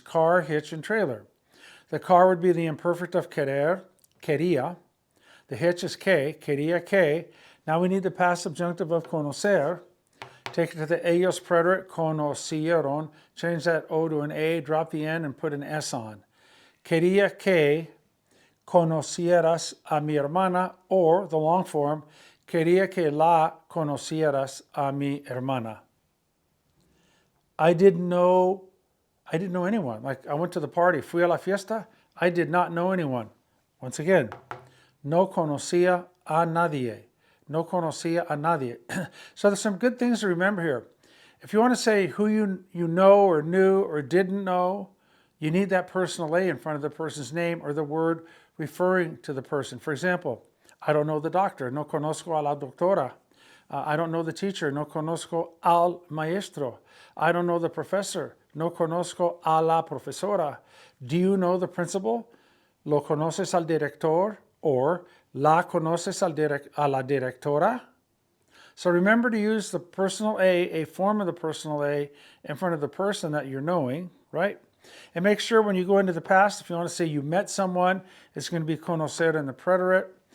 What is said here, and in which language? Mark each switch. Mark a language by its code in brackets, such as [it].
[en] Car, hitch, and trailer. The car would be the imperfect of querer, quería. The hitch is que, quería que. Now we need the past subjunctive of conocer. Take it to the ellos preterite, conocieron. Change that O to an A, drop the N, and put an S on. [es] Quería que conocieras a mi hermana, [en] or the long form, [es] quería que la conocieras a mi hermana. [en] I didn't know anyone. Like I went to the party, [es] fui a la fiesta. [en] I did not know anyone. Once again, [es] no conocía a nadie. No conocía a nadie. [en] So there's some good things to remember here. If you want to say who you know or knew or didn't know, you need that personal A in front of the person's name or the word referring to the person. For example, I don't know the doctor. [es] No conozco a la doctora. [en] I don't know the teacher. [es] No conozco al maestro. [en] I don't know the professor. [es] No conozco a la profesora. [en] Do you know the principal? [es] ¿Lo conoces al director? Or la conoces a la directora? [en] So remember to use the personal a form of the personal A, in front of the person that you're knowing, right? And make sure when you go into the past, if you want to say you met someone, it's going to be conocer in the preterite.